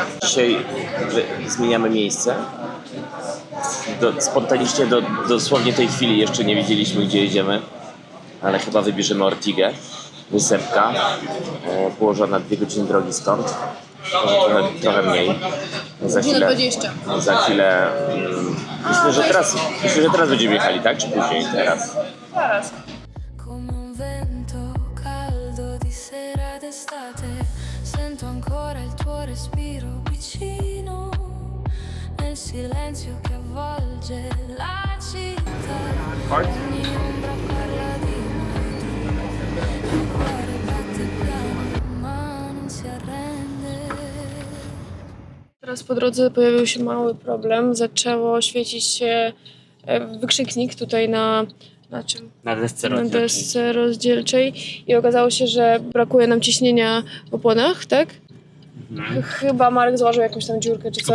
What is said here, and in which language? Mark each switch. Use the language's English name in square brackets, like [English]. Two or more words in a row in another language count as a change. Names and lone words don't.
[Polish] Dzisiaj zmieniamy miejsce. Spontanicznie dosłownie tej chwili jeszcze nie wiedzieliśmy, gdzie jedziemy, ale chyba wybierzemy Ortigę. wysepka, położona 2 godziny drogi stąd, trochę mniej. Za chwilę myślę, że teraz będziemy jechali, tak? Czy później? Teraz. [Italian] Come un vento caldo di sera d'estate, sento ancora il tuo respiro vicino, nel silenzio che avvolge la città. Ogni ombra parla di noi, il cuore batte piano, ma non si arrende. [Polish] Teraz po drodze pojawił się mały problem. Zaczęło świecić się wykrzyknik tutaj na czym? Na desce Na desce rozdzielczej i okazało się, że brakuje nam ciśnienia w oponach, tak? Chyba Marek założył jakąś tam dziurkę czy coś.